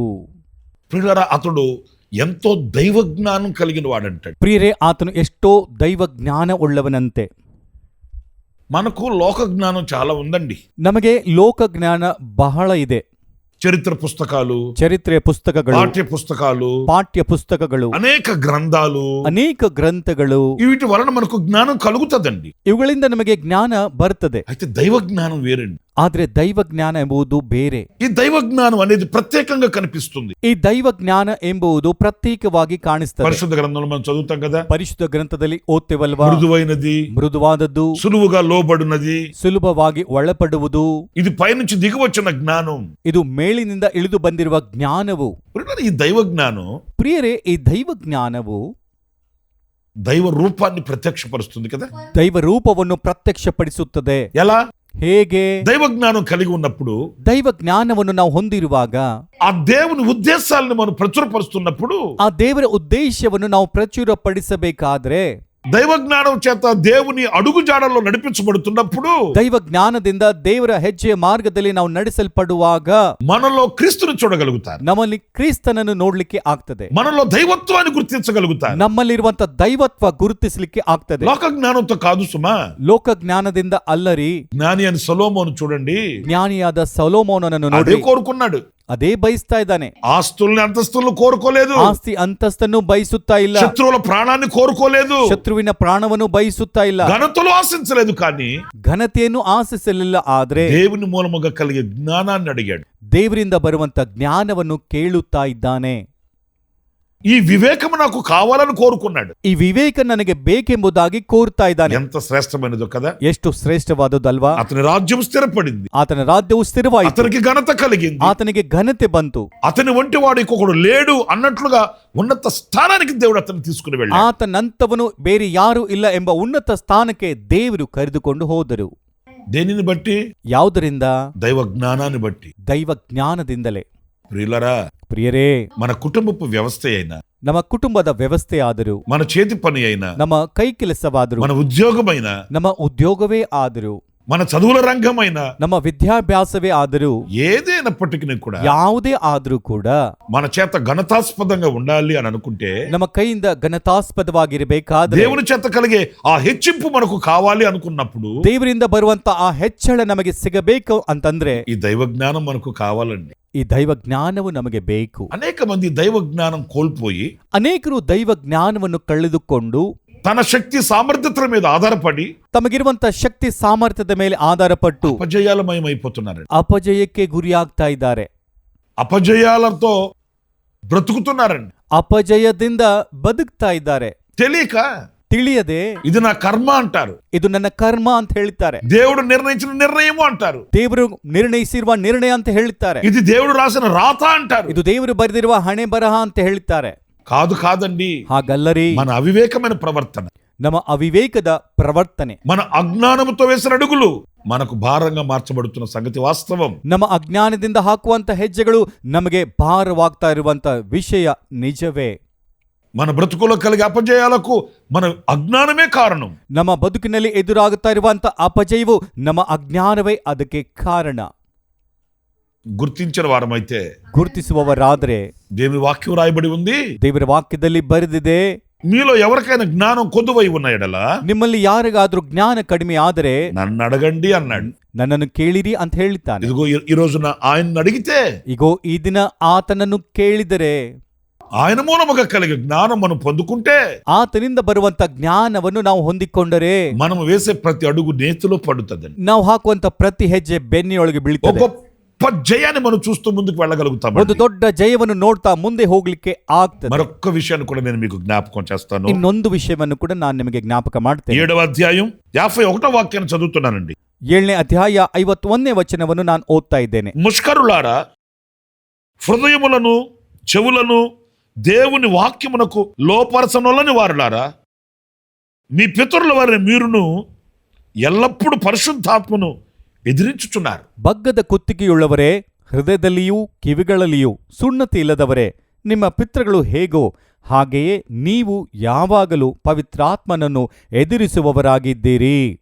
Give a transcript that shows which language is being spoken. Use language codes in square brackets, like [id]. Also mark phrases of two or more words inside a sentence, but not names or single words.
[te] ప్రియులారా, అతడు ఎంతో దైవ జ్ఞానం కలిగిన వాడంటాడు. [kn] ಪ್ರಿಯರೇ, ಆತನು ಎಷ್ಟೋ ದೈವ ಜ್ಞಾನ ಉಳ್ಳವನಂತೆ. [te] మనకు లోక జ్ఞానం చాలా ఉందండి. [kn] ನಮಗೆ ಲೋಕ ಜ್ಞಾನ ಬಹಳ ಇದೆ. [te] చరిత్ర పుస్తకాలు, [kn] ಚರಿತ್ರೆ ಪುಸ್ತಕಗಳು, [te] పాఠ్య [kn] పుస్తకಗಳು, [te] అనేక గ్రంథాలు, [kn] ಅನೇಕ ಗ್ರಂಥಗಳು, [te] వీటి వలన మనకు జ్ఞానం కలుగుతుందండి. [kn] ಇವುಗಳಿಂದ ನಮಗೆ ಜ್ಞಾನ ಬರ್ತದೆ. [te] అయితే దైవ జ్ఞానం వేరండి. [kn] ಆದ್ರೆ ದೈವ ಜ್ಞಾನ ಎಂಬುದು ಬೇರೆ. [te] ఈ దైవ జ్ఞానం అనేది ప్రత్యేకంగా కనిపిస్తుంది. [kn] ಈ ದೈವ ಜ್ಞಾನ ಎಂಬುದು ಪ್ರತ್ಯೇಕವಾಗಿ ಕಾಣಿಸ್ತದೆ. [te] పరిశుద్ధ గ్రంథంలో మనం చదువుతాం కదా, [kn] ಪರಿಶುದ್ಧ ಗ್ರಂಥದಲ್ಲಿ ಓದ್ತೇವಲ್ವಾ? [te] మృదువైనది, [kn] ಮೃದುವಾದದ್ದು, [te] సులువుగా లోబడినది, [kn] ಸುಲಭವಾಗಿ ಒಳಪಡುವುದು, [te] ఇది పైనుంచి దిగి వచ్చిన జ్ఞానం. [kn] ಇದು ಮೇಲಿನಿಂದ ಇಳಿದು ಬಂದಿರುವ ಜ್ಞಾನವು. [te] ఈ దైవ జ్ఞానం, [kn] ಪ್ರಿಯರೇ, ಈ ದೈವ ಜ್ಞಾನವು [te] దైవ రూపాన్ని ప్రత్యక్షపరుస్తుంది కదా. [kn] ದೈವ ರೂಪವನ್ನು ಪ್ರತ್ಯಕ್ಷಪಡಿಸುತ್ತದೆ. [te] ఎలా? [kn] ಹೇಗೆ? [te] దైవ జ్ఞానం కలిగి ఉన్నప్పుడు, [kn] ದೈವ ಜ್ಞಾನವನ್ನು ನಾವು ಹೊಂದಿರುವಾಗ, [te] ఆ దేవుని ఉద్దేశాలను మనం ప్రచురపరుస్తున్నప్పుడు, [kn] ಆ ದೇವರ ಉದ್ದೇಶವನ್ನು ನಾವು ಪ್ರಚುರಪಡಿಸಬೇಕಾದ್ರೆ, [te] దైవ జ్ఞానం చేత దేవుని అడుగు జాడల్లో నడిపించబడుతున్నప్పుడు, [kn] ದೈವ ಜ್ಞಾನದಿಂದ ದೇವರ ಹೆಜ್ಜೆಯ ಮಾರ್ಗದಲ್ಲಿ ನಾವು ನಡೆಸಲ್ಪಡುವಾಗ [te] మనలో క్రీస్తుని చూడగలుగుతారు, [kn] ನಮ್ಮಲ್ಲಿ ಕ್ರಿಸ್ತನನ್ನು ನೋಡ್ಲಿಕ್ಕೆ ಆಗ್ತದೆ, [te] మనలో దైవత్వాన్ని గుర్తించగలుగుతారు. [kn] ನಮ್ಮಲ್ಲಿರುವಂತ ದೈವತ್ವ ಗುರುತಿಸಲಿಕ್ಕೆ ಆಗ್ತದೆ. [te] లోక జ్ఞానంతో కాదు సుమా, [kn] ಲೋಕ ಜ್ಞಾನದಿಂದ ಅಲ್ಲರಿ. [te] జ్ఞాని అని సొలొమోను చూడండి, [kn] ಜ್ಞಾನಿಯಾದ ಸೊಲೊಮೋನನನ್ನು [te] అదే [kn] ನೋಡಿ [te] కోరుకున్నాడు. [kn] ಅದೇ ಬಯಸ್ತಾ ಇದ್ದಾನೆ. [te] ఆస్తుల్ని అంతస్తులను కోరుకోలేదు, [kn] ಆಸ್ತಿ ಅಂತಸ್ತನ್ನು ಬಯಸುತ್ತಾ ಇಲ್ಲ, [te] శత్రువుల ప్రాణాన్ని కోరుకోలేదు, [kn] ಶತ್ರುವಿನ ಪ್ರಾಣವನ್ನು ಬಯಸುತ್ತಾ ಇಲ್ಲ, [te] ఘనతలు ఆశించలేదు. కానీ [kn] ಘನತೆಯನ್ನು ಆಶಿಸಲಿಲ್ಲ. ಆದ್ರೆ [te] దేవుని మూలముగా కలిగే జ్ఞానాన్ని అడిగాడు. [kn] ದೇವರಿಂದ ಬರುವಂತ ಜ್ಞಾನವನ್ನು ಕೇಳುತ್ತಾ ಇದ್ದಾನೆ. [te] ఈ వివేకము నాకు కావాలని కోరుకున్నాడు. [kn] ಈ ವಿವೇಕ ನನಗೆ ಬೇಕೆಂಬುದಾಗಿ ಕೋರ್ತಾ ಇದ್ದಾನೆ. [te] ఎంత శ్రేష్టమైనదో కదా. [kn] ಎಷ್ಟು ಶ್ರೇಷ್ಠವಾದದಲ್ವಾ. [te] అతని రాజ్యం స్థిరపడింది, [kn] ಆತನ ರಾಜ್ಯವು ಸ್ಥಿರವಾಯಿತು, [te] అతనికి ఘనత కలిగింది, [kn] ಆತನಿಗೆ ಘನತೆ ಬಂತು. [te] అతని వంటి వాడు ఇంకొకడు లేడు అన్నట్లుగా ఉన్నత స్థానానికి దేవుడు అతన్ని తీసుకుని వెళ్ళాడు. [kn] ಆತನಂತವನು ಬೇರೆ ಯಾರು ಇಲ್ಲ ಎಂಬ ಉನ್ನತ ಸ್ಥಾನಕ್ಕೆ ದೇವರು ಕರೆದುಕೊಂಡು ಹೋದರು. [te] దేనిని బట్టి? [kn] ಯಾವುದರಿಂದ? [te] దైవ జ్ఞానాన్ని బట్టి. [kn] ದೈವ ಜ್ಞಾನದಿಂದಲೇ. [te] ప్రియులరా, [kn] ಪ್ರಿಯರೇ, [te] మన కుటుంబపు వ్యవస్థ అయినా, [kn] ನಮ್ಮ ಕುಟುಂಬದ ವ್ಯವಸ್ಥೆ ಆದರೂ, [te] మన చేతి పని అయినా, [kn] ನಮ್ಮ ಕೈ ಕೆಲಸವಾದರೂ, [te] మన ఉద్యోగమైనా, [kn] ನಮ್ಮ ಉದ್ಯೋಗವೇ ಆದರೂ, [te] మన చదువుల రంగమైనా, [kn] ನಮ್ಮ ವಿದ್ಯಾಭ್ಯಾಸವೇ ಆದರೂ, [te] ఏదైనప్పటికీ కూడా [kn] ಯಾವುದೇ ಆದರೂ ಕೂಡ [te] మన చేత ఘనతాస్పదంగా ఉండాలి అని అనుకుంటే, [kn] ನಮ್ಮ ಕೈಯಿಂದ ಘನತಾಸ್ಪದವಾಗಿರಬೇಕಾದ್ರೆ, [te] దేవుని చేత కలిగే ఆ హెచ్చింపు మనకు కావాలి అనుకున్నప్పుడు, [kn] ದೇವರಿಂದ ಬರುವಂತ ಆ ಹೆಚ್ಚಳ ನಮಗೆ ಸಿಗಬೇಕು ಅಂತಂದ್ರೆ [te] ఈ దైవ జ్ఞానం మనకు కావాలండి. [kn] ಈ ದೈವ ಜ್ಞಾನವು ನಮಗೆ ಬೇಕು. [te] అనేక మంది దైవ జ్ఞానం కోల్పోయి, [kn] ಅನೇಕರು ದೈವ ಜ್ಞಾನವನ್ನು ಕಳೆದುಕೊಂಡು [te] తన శక్తి సామర్థ్యతల మీద ఆధారపడి [kn] ತಮಗಿರುವಂತ ಶಕ್ತಿ ಸಾಮರ್ಥ್ಯದ ಮೇಲೆ ಆಧಾರಪಟ್ಟು [te] అపజయాలమయమైపోతున్నారండి. [kn] ಅಪಜಯಕ್ಕೆ ಗುರಿಯಾಗ್ತಾ ಇದ್ದಾರೆ. [te] అపజయాలతో బ్రతుకుతున్నారండి. [kn] ಅಪಜಯದಿಂದ ಬದುಕ್ತಾ ಇದ್ದಾರೆ. [te] తెలియక, [kn] ತಿಳಿಯದೆ [te] ఇది నా కర్మ అంటారు, [kn] ಇದು ನನ್ನ ಕರ್ಮ ಅಂತ ಹೇಳ್ತಾರೆ. [te] దేవుడు నిర్ణయించిన నిర్ణయము అంటారు, [kn] ದೇವರು ನಿರ್ಣಯಿಸಿರುವ ನಿರ್ಣಯ ಅಂತ ಹೇಳ್ತಾರೆ. [te] ఇది దేవుడు రాసిన రాత అంటారు. [kn] ಇದು ದೇವರು ಬರೆದಿರುವ ಹಣೆ ಬರಹ ಅಂತ ಹೇಳ್ತಾರೆ. [te] కాదండి, [kn] ಹಾಗಲ್ಲರಿ, [te] మన అవివేకమైన ప్రవర్తన, [kn] ನಮ್ಮ ಅವಿವೇಕದ ಪ್ರವರ್ತನೆ, [te] మన అజ్ఞానముతో వేసిన అడుగులు మనకు భారంగా మార్చబడుతున్న సంగతి వాస్తవం. [kn] ನಮ್ಮ ಅಜ್ಞಾನದಿಂದ ಹಾಕುವಂತ ಹೆಜ್ಜೆಗಳು ನಮಗೆ ಭಾರವಾಗ್ತಾ ಇರುವಂತ ವಿಷಯ ನಿಜವೇ. [te] మన బ్రతుకులో కలిగే అపజయాలకు మన అజ్ఞానమే కారణం. [kn] ನಮ್ಮ ಬದುಕಿನಲ್ಲಿ ಎದುರಾಗುತ್ತಾ ಇರುವಂತ ಅಪಜಯವು ನಮ್ಮ ಅಜ್ಞಾನವೇ ಅದಕ್ಕೆ ಕಾರಣ. [te] గుర్తించిన వారమైతే, [kn] ಗುರುತಿಸುವವರಾದ್ರೆ, [te] దేవుని వాక్యం రాయబడి ఉంది, [kn] ದೇವರ ವಾಕ್ಯದಲ್ಲಿ ಬರೆದಿದೆ, [te] మీలో ఎవరికైనా జ్ఞానం కొద్దువై ఉన్న ఎడల [kn] ನಿಮ್ಮಲ್ಲಿ ಯಾರಿಗಾದ್ರೂ ಜ್ಞಾನ ಕಡಿಮೆ ಆದರೆ [te] నన్ను అడగండి అన్నాడు. [kn] ನನ್ನನ್ನು ಕೇಳಿರಿ ಅಂತ ಹೇಳ್ತಾನೆ. [te] ఇదిగో ఈ రోజున ఆయన్ని అడిగితే, [kn] ಇಗೋ ಈ ದಿನ ಆತನನ್ನು ಕೇಳಿದರೆ, [te] ఆయన మూలముగా కలిగే జ్ఞానం మనం పొందుకుంటే, [kn] ಆತನಿಂದ ಬರುವಂತ ಜ್ಞಾನವನ್ನು ನಾವು ಹೊಂದಿಕೊಂಡರೆ [te] మనం వేసే ప్రతి అడుగు నేతిలో పడుతుందండి. [kn] ನಾವು ಹಾಕುವಂತ ಪ್ರತಿ ಹೆಜ್ಜೆ ಬೆನ್ನಿಯೊಳಗೆ [te] ఒక [kn] ಬೀಳ್ತದೆ. [te] గొప్ప జయాన్ని మనం చూస్తూ ముందుకు వెళ్ళగలుగుతాం. [kn] ಒಂದು ದೊಡ್ಡ ಜಯವನ್ನು ನೋಡ್ತಾ ಮುಂದೆ ಹೋಗ್ಲಿಕ್ಕೆ ಆಗ್ತದೆ. [te] మరొక్క విషయాన్ని కూడా నేను మీకు జ్ఞాపకం చేస్తాను. [kn] ಇನ್ನೊಂದು ವಿಷಯವನ್ನು ಕೂಡ ನಾನು ನಿಮಗೆ ಜ್ಞಾಪಕ ಮಾಡ್ತೇನೆ. [te] 7వ అధ్యాయం 51వ వాక్యాన్ని చదువుతున్నానండి. [kn] 7ನೇ ಅಧ್ಯಾಯ 51ನೇ ವಚನವನ್ನು ನಾನು ಓದ್ತಾ ಇದ್ದೇನೆ. [te] ముష్కరులారా, హృదయములను చెవులను దేవుని వాక్యమునకు లోపరచనొల్లని వారులారా, మీ పితరుల వారిని మీరును ఎల్లప్పుడూ పరిశుద్ధాత్మను ఎదిరించుచున్నారు. [kn] ಬಗ್ಗದ ಕುತ್ತಿಗೆಯುಳ್ಳವರೇ, ಹೃದಯದಲ್ಲಿಯೂ ಕಿವಿಗಳಲ್ಲಿಯೂ ಸುನ್ನತಿ ಇಲ್ಲದವರೇ, ನಿಮ್ಮ ಪಿತೃಗಳು ಹೇಗೋ ಹಾಗೆಯೇ ನೀವು ಯಾವಾಗಲೂ ಪವಿತ್ರಾತ್ಮನನ್ನು ಎದುರಿಸುವವರಾಗಿದ್ದೀರಿ.